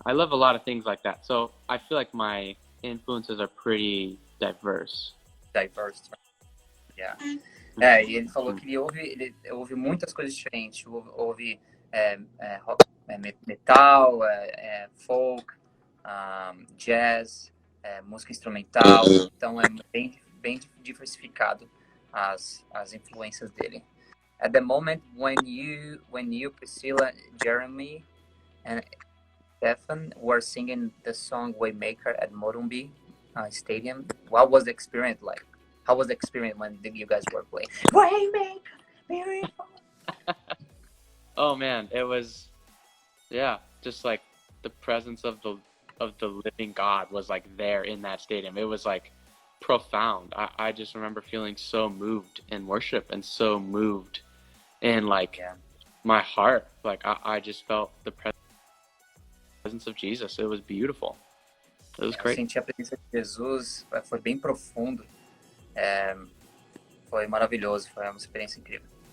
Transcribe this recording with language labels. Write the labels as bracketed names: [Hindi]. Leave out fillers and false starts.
[English] I love a lot of things like that. So I feel like my influences are pretty diverse. Yeah. [Portuguese] E ele falou que ele ouve muitas coisas diferentes. Ouve rock, metal, folk, jazz, música instrumental. Então é bem diversificado as influências dele. [English] At the moment, when you, Priscilla, Jeremy, and Stefan were singing the song Waymaker at Morumbi Stadium, what was the experience like? How was the experience when you guys were playing Waymaker, beautiful? Oh man, it was, just like the presence of the living God was like there in that stadium. It was like profound. I just remember feeling so moved in worship and so moved in like my heart. Like I just felt the presence of Jesus. It was beautiful. It was great. [Portuguese] Eu senti a presença de Jesus, foi bem profundo. Foi maravilhoso, foi uma experiência incrível.